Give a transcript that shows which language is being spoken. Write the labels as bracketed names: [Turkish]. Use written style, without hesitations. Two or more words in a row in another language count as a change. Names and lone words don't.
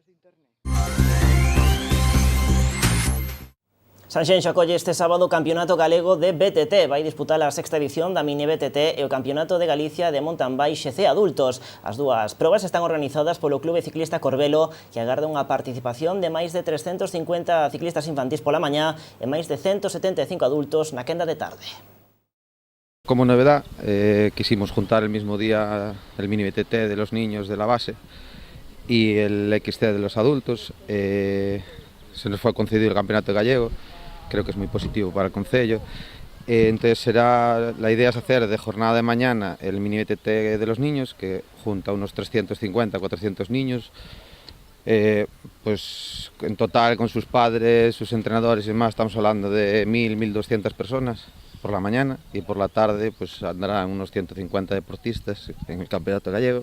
[Galician] Sanxenxo acolle este sábado o Campeonato Galego de BTT. Vai disputar a sexta edición da Mini BTT e o Campeonato de Galicia de Mountain Bike C adultos. As dúas probas están organizadas polo Clube Ciclista Corbelo, que agarda unha participación de máis de 350 ciclistas infantís pola mañá e máis de 175 adultos na quenda de tarde. [Spanish] Como novedad, quisimos juntar el mismo día el Mini BTT de los niños de la base y el XT de los adultos. Se nos fue concedido el Campeonato Gallego. Creo que es muy positivo para el Concello. Entonces la idea es hacer de jornada de mañana el Mini BTT de los niños, que junta unos 350, 400 niños, pues en total con sus padres, sus entrenadores y demás, estamos hablando de 1.000, 1.200 personas por la mañana, y por la tarde pues andarán unos 150 deportistas en el Campeonato Gallego.